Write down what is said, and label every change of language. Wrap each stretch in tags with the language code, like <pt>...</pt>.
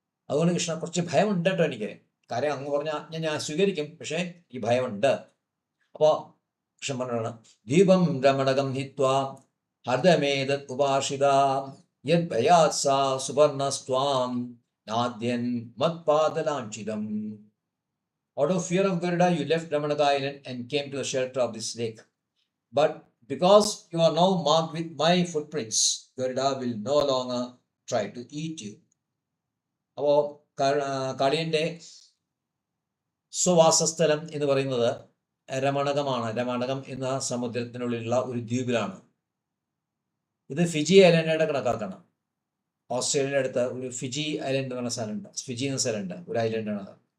<ml>അതുകൊണ്ട് കൃഷ്ണ കുറച്ച് ഭയമുണ്ട് കേട്ടോ എനിക്ക്. കാര്യം അങ്ങ് പറഞ്ഞാൽ ഞാൻ സ്വീകരിക്കും, പക്ഷെ ഈ ഭയമുണ്ട്. അപ്പോ കൃഷ്ണൻ പറഞ്ഞാണ്</ml> <sa>ദീപം രമണകം ഹിത്വാ ഹർദമേതത് ഉപാഷിതാ യത് ഭയാത് സാ സുവർണസ്ത്വാം നാദ്യൻ മത്പാദലാഞ്ചിതം.</sa> <en>Out of fear of Garuda, you left Ramanaka Island and came to the shelter of this lake. But because you are now marked with my footprints, Garuda will no longer try to eat you.</en> <ml>അപ്പോൾ കാളിയൻ്റെ സ്വവാസസ്ഥലം എന്ന് പറയുന്നത് രമണകമാണ്. രമണകം എന്ന സമുദ്രത്തിനുള്ളിലുള്ള ഒരു ദ്വീപിലാണ്. ഇത് Fiji ഐലൻഡിനെ കണക്കാക്കണം. ഓസ്ട്രേലിയയുടെ അടുത്ത് ഒരു ഫിജി ഐലൻഡ് എന്ന് പറഞ്ഞ സ്ഥലമുണ്ട്. ഫിജി എന്ന സ്ഥലമുണ്ട്, ഒരു ഐലൻഡാണ് അത്.</ml>